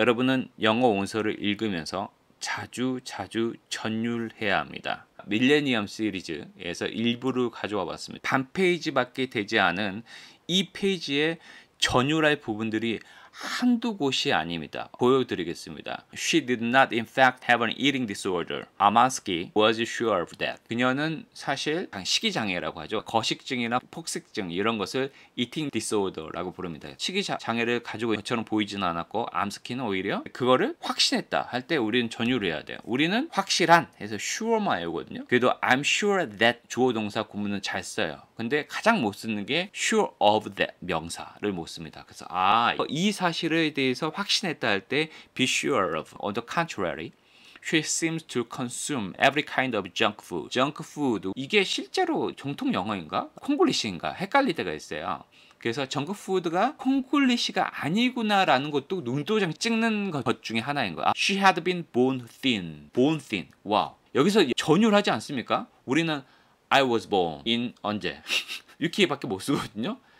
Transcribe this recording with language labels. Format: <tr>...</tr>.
<ko>여러분은 영어 원서를 읽으면서 자주 전율해야 합니다. 밀레니엄 시리즈에서 일부를 가져와 봤습니다. 반 페이지밖에 되지 않은 이 페이지에 전율할 부분들이 한두 곳이 아닙니다. 보여드리겠습니다.</ko> <en>She did not in fact have an eating disorder. Amansky was sure of that.</en> <ko>그녀는 사실 식이장애라고 하죠. 거식증이나 폭식증 이런 것을 eating disorder라고 부릅니다. 식이장애를 가지고 것처럼 보이지는 않았고, 암스키는 오히려 그거를 확신했다 할 때 우리는 전율을 해야 돼요. 우리는 확실한 해서 sure만 외우거든요. 그래도</ko> <en>I'm sure that</en> <ko>주어 동사 구문은 잘 써요. 근데 가장 못 쓰는 게 sure of that 명사를 못 씁니다. 그래서 이 사실에 대해서 확신했다 할 때 be sure of.</ko> <en>On the contrary, she seems to consume every kind of junk food.</en> <ko>junk food, 이게 실제로 정통 영어인가 콩글리시인가 헷갈릴 때가 있어요. 그래서 정크푸드가 콩글리시가 아니구나라는 것도 눈도장 찍는 것 중에 하나인 거야.</ko> <en>She had been born thin. born thin.</en> <ko>와우. 여기서 전율하지 않습니까? 우리는</ko> <en>I was born in</en> <ko>언제 이렇게밖에 못 쓰거든요.</ko>